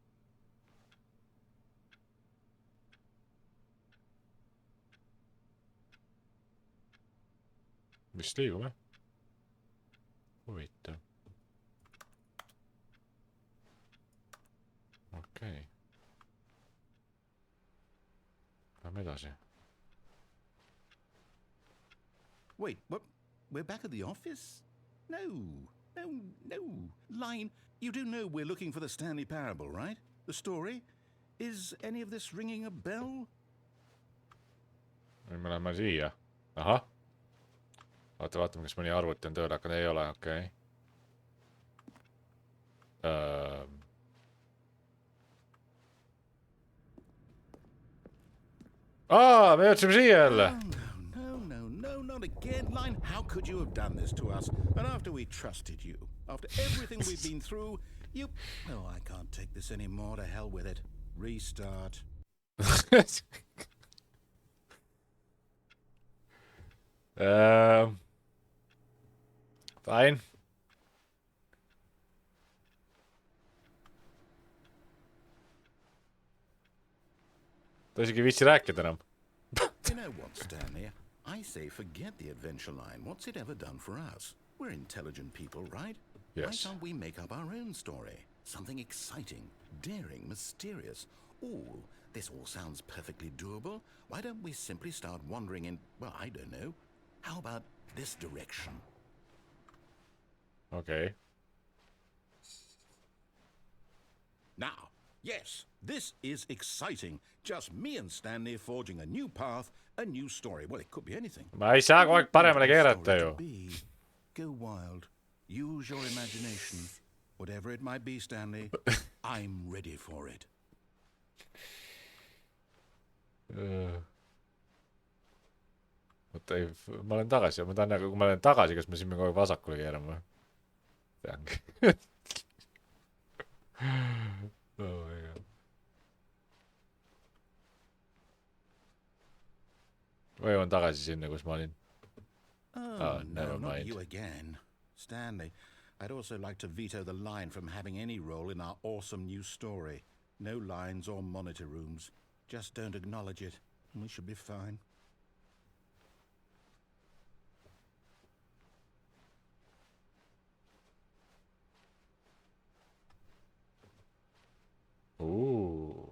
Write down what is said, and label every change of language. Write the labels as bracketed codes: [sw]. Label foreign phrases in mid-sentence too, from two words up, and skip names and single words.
[et] Vist liigub, jah? Huvitav. Okei. Lähme edasi. [en] Wait, what? We're back at the office? No. Line, you do know we're looking for the Stanley parable, right? The story? Is any of this ringing a bell? [et] Nüüd me lähme siia. Ahah. Vaatame, kas mõni arvuti on tööle hakanud. Ei ole, okei. Me jõudsime siia jälle. [en] No, not again, Line. How could you have done this to us? And after we trusted you, after everything we've been through, you... Oh, I can't take this anymore. To hell with it. Restart. Fine. [et] Ta isegi viitsi rääkida enam. [en] You know what, Stanley? I say forget the adventure line. What's it ever done for us? We're intelligent people, right? Yes. Why can't we make up our own story? Something exciting, daring, mysterious. Ooh, this all sounds perfectly doable. Why don't we simply start wandering in, well, I don't know. How about this direction? Okay. Now, yes, this is exciting. Just me and Stanley forging a new path, a new story. Well, it could be anything. [et] Ma ei saa kogu aeg paremale keerata ju. [en] Go wild. Use your imagination. Whatever it might be, Stanley, I'm ready for it. [et] Oota, ei, ma olen tagasi. Ma tahan näha, kui ma olen tagasi, kas me siin kogu aeg vasakule keerame? Teangi. [en] Oh my god. [et] Või on tagasi sinna, kus ma olin? [en] Never Not mind. you again. Stanley, I'd also like to veto the line from having any role in our awesome new story. No lines or monitor rooms. Just don't acknowledge it, and we should be fine. Ooh.